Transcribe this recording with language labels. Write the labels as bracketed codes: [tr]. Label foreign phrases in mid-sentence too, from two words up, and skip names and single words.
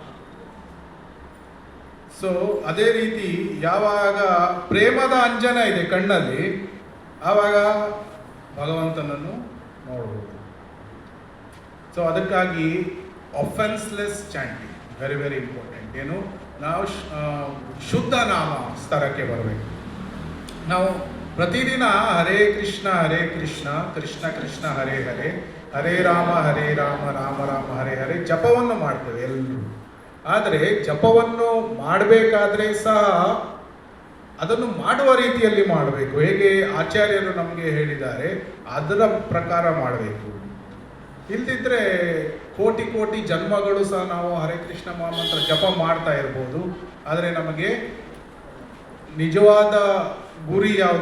[kn] ಸೊ ಅದೇ ರೀತಿ ಯಾವಾಗ ಪ್ರೇಮದ ಅಂಜನ ಇದೆ ಕಣ್ಣಲ್ಲಿ, ಆವಾಗ ಭಗವಂತನನ್ನು ನೋಡಬಹುದು. [en] ಸೊ ಅದಕ್ಕಾಗಿ offenseless chanting very very important. [kn] ಏನು? ನಾವು ಶುದ್ಧ ನಾಮ ಸ್ತರಕ್ಕೆ ಬರಬೇಕು. ನಾವು ಪ್ರತಿದಿನ [sa] ಹರೇ ಕೃಷ್ಣ ಕೃಷ್ಣ ಕೃಷ್ಣ ಹರೇ ಹರೇ, ಹರೇ ರಾಮ ರಾಮ ರಾಮ ಹರೇ ಹರೇ [kn] ಜಪವನ್ನು ಮಾಡ್ತೇವೆ ಎಲ್ಲರೂ. ಆದರೆ ಜಪವನ್ನು ಮಾಡಬೇಕಾದ್ರೆ ಸಹ ಅದನ್ನು ಮಾಡುವ ರೀತಿಯಲ್ಲಿ ಮಾಡಬೇಕು. ಹೇಗೆ ಆಚಾರ್ಯರು ನಮಗೆ ಹೇಳಿದ್ದಾರೆ ಅದರ ಪ್ರಕಾರ ಮಾಡಬೇಕು. ಇಲ್ದಿದ್ರೆ ಕೋಟಿ ಕೋಟಿ ಜನ್ಮಗಳು ಸಹ ನಾವು ಹರೇ ಕೃಷ್ಣ ಮಹಾಮಂತ್ರ ಜಪ ಮಾಡ್ತಾ ಇರ್ಬೋದು, ಆದರೆ ನಮಗೆ ನಿಜವಾದ ಗುರಿ ಯಾವುದು?